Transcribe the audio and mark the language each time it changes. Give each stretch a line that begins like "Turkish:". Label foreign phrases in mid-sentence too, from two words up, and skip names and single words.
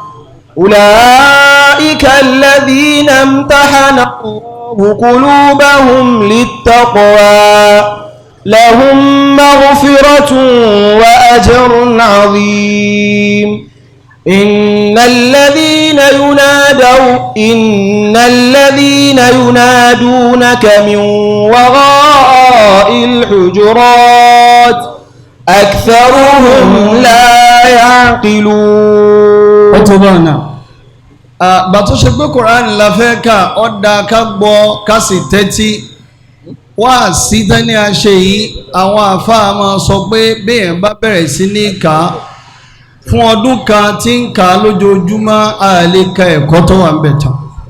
Arabic: أولئك الذين امتحن الله قلوبهم للتقوى لهم مغفرة وأجر عظيم إن الذين ينادونك من وراء الحجرات أكثرهم لا يعقلون.
Yoruba: أتبعنا bàtó ṣe pé Quran la fẹ́ kà ọ́ da ká gbọ́ ká sì tẹ́tí wá sí tẹ́ni àṣẹ yìí àwọn àfáà máa sọ pé béèyàn bá bẹ̀rẹ̀ sí ní kà á fún ọdún kan tí ń kà á lójoojúmọ́ a lè ka ẹ̀kọ́ tó wà ń bẹ̀ tán.